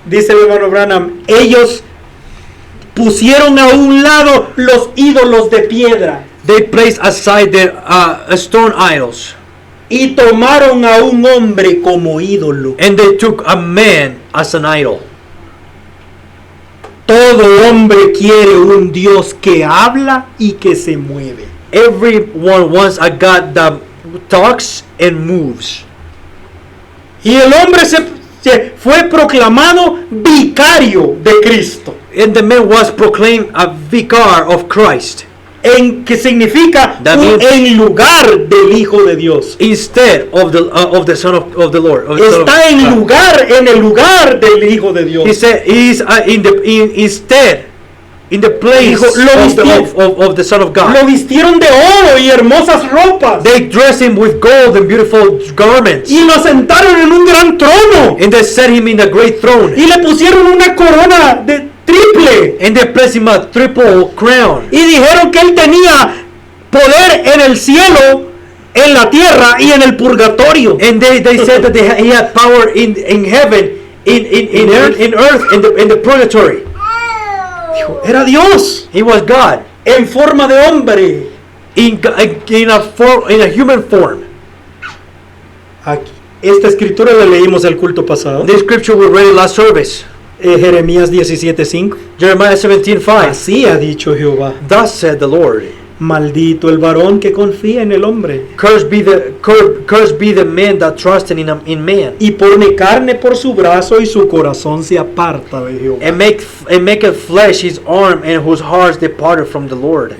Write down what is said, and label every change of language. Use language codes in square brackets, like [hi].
[es] Dice el hermano Branham, ellos pusieron a un lado los ídolos de piedra [en] They placed aside their stone idols, [es] y tomaron a un hombre como ídolo. [en] and they took a man as an idol. [es] Todo hombre quiere un Dios que habla y que se mueve. [en] Everyone wants a God that talks and moves. [es] Y el hombre se fue proclamado vicario de Cristo, [en] And the man was proclaimed a vicar of Christ, [es] en que significa [en] That means- [es] en lugar del Hijo de Dios. [en] instead of the Son of the Lord. Of the Son of [es] Está [en] God. [es] en el lugar del Hijo de [en] He [es] Dios. [en] said he's instead in the place [es] Dijo, lo [en] of the Son of God. [es] Lo vistieron de oro y hermosas ropas [en] They dressed him with gold and beautiful garments, [es] y lo sentaron en un gran trono [en] and they set him in a great throne, [es] y le pusieron una corona de triple [en] and they placed him a triple crown. [es] y dijeron que él tenía poder en el cielo, en la tierra y en el purgatorio. [en] And they said that he had power in heaven, in earth, in the purgatory. [es] Era Dios [en] He was God [es] en forma de hombre. [en] in a human form. [es] Aquí. Esta escritura la leímos el culto pasado. [en] This scripture we read in last service, [es] Jeremías 17:5. [en] Jeremiah 17:5. [es] Así ha dicho Jehová. [en] Thus said the Lord, [es] Maldito el varón que confía en el hombre [en] cursed be the man that trusted in man, [es] y pone carne por su brazo y su corazón se aparta de Jehová. [en] and maketh flesh his arm, and whose hearts departed from the Lord.